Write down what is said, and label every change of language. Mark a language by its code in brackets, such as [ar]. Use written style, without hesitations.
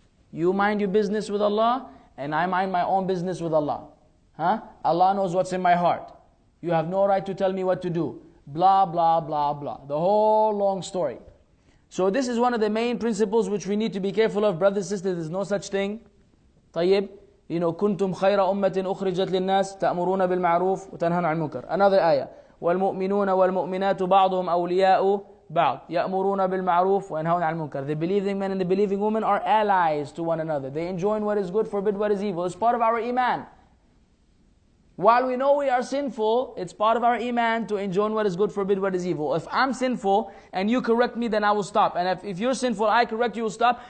[en] You mind your business with Allah, and I mind my own business with Allah. Allah knows what's in my heart. You have no right to tell me what to do. Blah, blah, blah, blah. The whole long story. So this is one of the main principles which we need to be careful of. Brothers and sisters, there's no such thing. [ar] طيب, كنتم خير أمة أخرجت للناس تأمرون بالمعروف وتنهون عن المنكر. [en] Another ayah. [ar] والمؤمنون والمؤمنات بعضهم أولياء بعض يأمرون بالمعروف وينهون عن المنكر. [en] The believing men and the believing women are allies to one another. They enjoin what is good, forbid what is evil. It's part of our iman. While we know we are sinful, it's part of our iman to enjoin what is good, forbid what is evil. If I'm sinful and you correct me, then I will stop. And if you're sinful, I correct you, will stop.